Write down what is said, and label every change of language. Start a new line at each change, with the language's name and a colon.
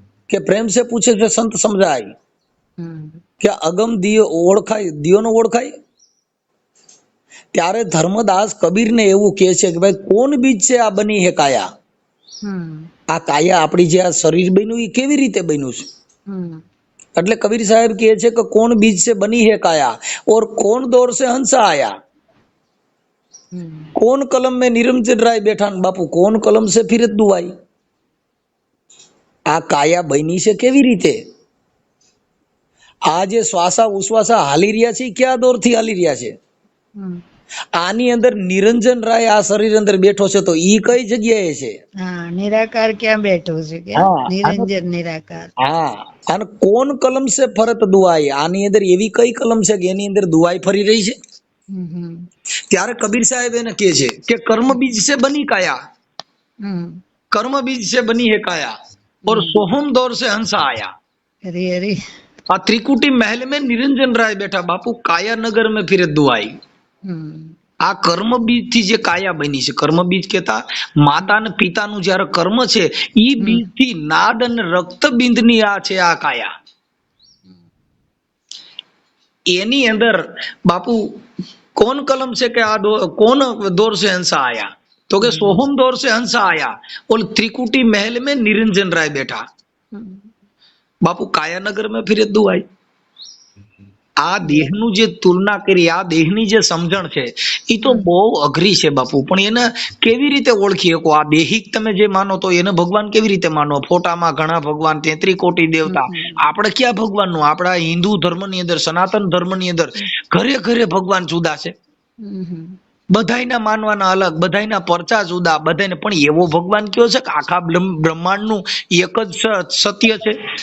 Gujarati: કે પ્રેમ સે પૂછે છે સંત સમજાય, કે અગમ દિયો ઓળખાય, દિયોનો ઓળખાય. ત્યારે ધર્મદાસ કબીરને એવું કહે છે કે ભાઈ કોણ બીજ છે આ બની હે કાયા? આ કાયા આપણી જે આ શરીર બન્યું એ કેવી રીતે બન્યું છે? એટલે કબીર સાહેબ કહે છે કે કોણ બીજ
Hindi: से बनी है काया और कौन दौर से हंसा आया, कौन कलम में निरंजन राय बैठा बापू कौन कलम से फिरत दुआई।
Gujarati: આ કાયા બની છે કેવી રીતે? આ જે શ્વાસા ઉશ્વાસા હાલી રહ્યા છે ક્યાં દોર થી હાલી રહ્યા છે? આની અંદર નિરંજન રાય આ શરીર અંદર બેઠો છે તો ઈ કઈ જગ્યાએ છે? નિરાકાર ક્યાં બેઠો છે કે નિરંજન નિરાકાર? હા, અને
Hindi: કોણ કલમ સે ફરત દુઆઈ,
Gujarati: આની અંદર એવી કઈ કલમ છે કે એની અંદર દુઆઈ ફરી રહી છે? ત્યારે કબીર સાહેબ એને કહે છે કે કર્મ બીજ
Hindi: से बनी काया, कर्म बीज से बनी है काया और सोहम दौर से हंसा आया। अरे अरे, आ त्रिकुटी महल में निरंजन राय बैठा बापू काया नगर में फिर दुआई।
Gujarati: આ કર્મ બીજ થી જે કાયા બની છે, કર્મ બીજ કેતા માતા ને પિતાનું જ્યારે કર્મ છે ઈ બીજ થી નાદ અને રક્ત બિંદની આ છે આ કાયા। એની અંદર બાપુ કોણ કલમ છે કે આ કોણ
Hindi: દौर से हंसा आया, तो के सोहम दौर से हंसा आया और त्रिकुटी महल में निरंजन राय बैठा बापू कायानगर में फिर दुआई।
Gujarati: આ દેહનું જે તુલના કરી, આ દેહની જે સમજણ છે એ તો બહુ અઘરી છે બાપુ, પણ એને કેવી રીતે ઓળખી શકો? આ દેહિક તમે જે માનો તો એને ભગવાન કેવી રીતે માનો? ફોટામાં ઘણા ભગવાન, 33 કોટી દેવતા, આપણે ક્યાં ભગવાનનું? આપણા હિન્દુ ધર્મની અંદર, સનાતન ધર્મની અંદર ઘરે ઘરે ભગવાન જુદા છે, બધાયના માનવાના અલગ, બધાયના પરચા જુદા, બધાને પણ એવો ભગવાન કયો છે કે આખા બ્રહ્માંડનું એક જ સત્ય છે?